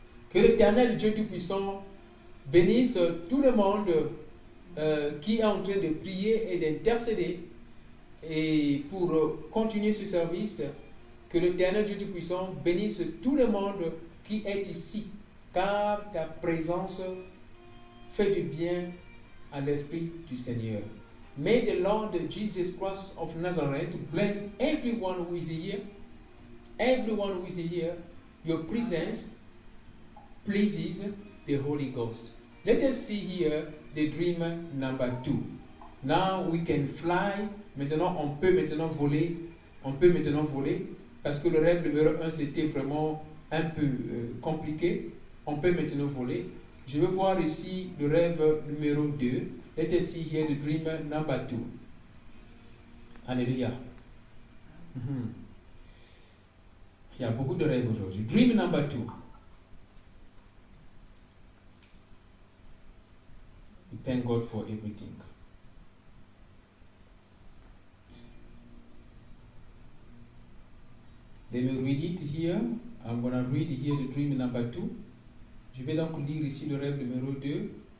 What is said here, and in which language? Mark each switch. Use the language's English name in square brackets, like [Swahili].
[French] Que l'Éternel Dieu Tout-Puissant bénisse tout le monde qui est en train de prier et d'intercéder. Et pour continuer ce service, que l'Éternel Dieu Tout-Puissant bénisse tout le monde qui est ici, car ta présence fait du bien à l'Esprit du Seigneur. [English] May the Lord Jesus Christ of Nazareth bless everyone who is here. Everyone who is here. Your presence pleases the Holy Ghost. Let us see here the dream number 2. Now we can fly. [French] Maintenant, on peut maintenant voler. On peut maintenant voler. Parce que le rêve numéro 1, c'était vraiment un peu compliqué. On peut maintenant voler. Je vais voir ici le rêve numéro 2. [English] Let us see here the dream number 2. Alléluia. [French] Il y a beaucoup de rêves aujourd'hui. [English] Dream number 2. We thank God for everything. Let me read it here. I'm going to read here the dream number 2. [French] Je vais donc lire ici le rêve numéro 2.